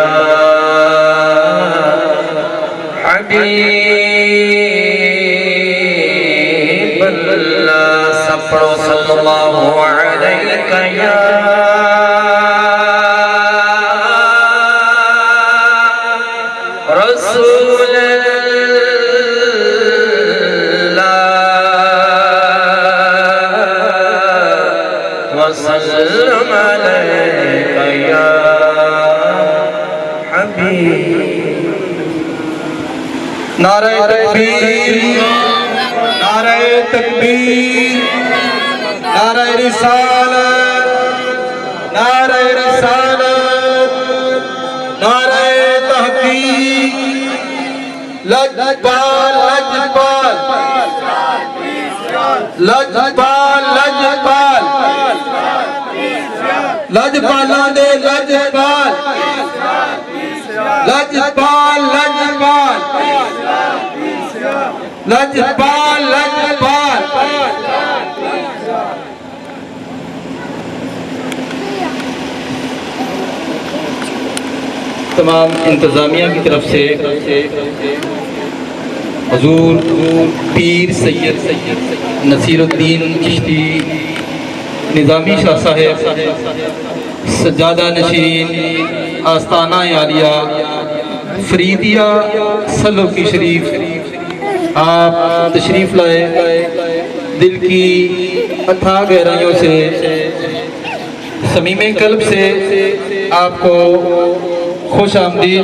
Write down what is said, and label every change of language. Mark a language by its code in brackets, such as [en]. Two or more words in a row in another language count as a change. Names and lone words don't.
[ar] حبيب الله صلى الله عليك يا رسول وسلم عليك يا حبيب [ur] نعرہ تکبیر، نعرہ تکبیر، نعرہ رسالت، نعرہ رسالت، نعرہ تحقیق، لجپال لجپال لجپال لجپال [pa] لجپالاں دے [ur] لجپال لجپال لجپال لجپال لجپال تمام انتظامیہ کی طرف سے حضور پیر سید نصیر الدین چشتی نظامی شاہ صاحب سجادہ نشین آستانہ عالیہ فریدیہ سلوکی شریف آپ تشریف لائے، دل کی اتھاہ گہرائیوں سے صمیم قلب سے آپ کو خوش آمدید۔